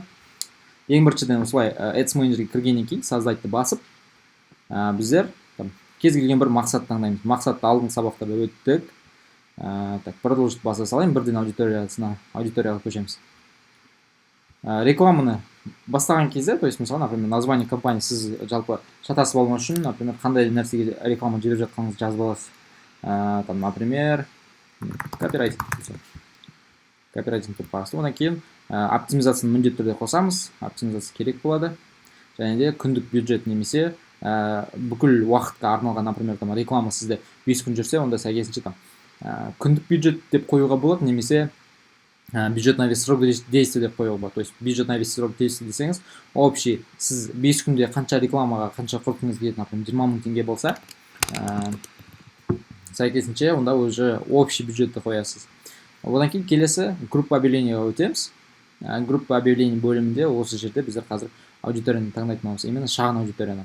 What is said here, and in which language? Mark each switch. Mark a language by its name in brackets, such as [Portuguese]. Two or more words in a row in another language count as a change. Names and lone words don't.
[Kazakh] Ең біріншіден осылай Ads Manager'ге кіргеннен кейін создайтты басып, біздер кез келген бір мақсат таңдаймыз. Мақсатты алдыңғы сабақтарда өттік. Продолжить баса салайын, бірден аудиторияға көшеміз. Рекламаны бастаған кезде, [Russian] то есть [Kazakh] мысалы, например, название компании сіз жалпы шатасып алған үшін, например, қандай нәрсеге реклама жіберіп жатқаныңызды жазып аласыз. Например, копирайтинг деп қарасыз. Одан кейін оптимизацияны міндетті түрде қосамыз. Оптимизация керек болады. Және де күндік бюджет немесе бүкіл уақытқа арналған, например, реклама сізде 5 күн жүрсе, онда сәйкесінше күндік бюджет деп қоюға болады, немесе [Russian] бюджет на весь срок действия [Kazakh] деп қоюға болады. [Russian] То есть бюджет на весь срок действия [Kazakh] десеңіз, общий сіз 5 күнде қанша рекламаға қанша құртыңыз келеді, например, 20 мың теңге болса, сәйкесінше онда [Russian] уже общий [Kazakh] бюджетті қоясыз. Одан кейін келесі [Russian] группа объявлениеға [Kazakh] өтеміз. [Russian] Группа объявлений [Kazakh] бөлімінде осы жерде біздер қазір аудиторияны таңдайтын боламыз, именно шағын аудиторияны.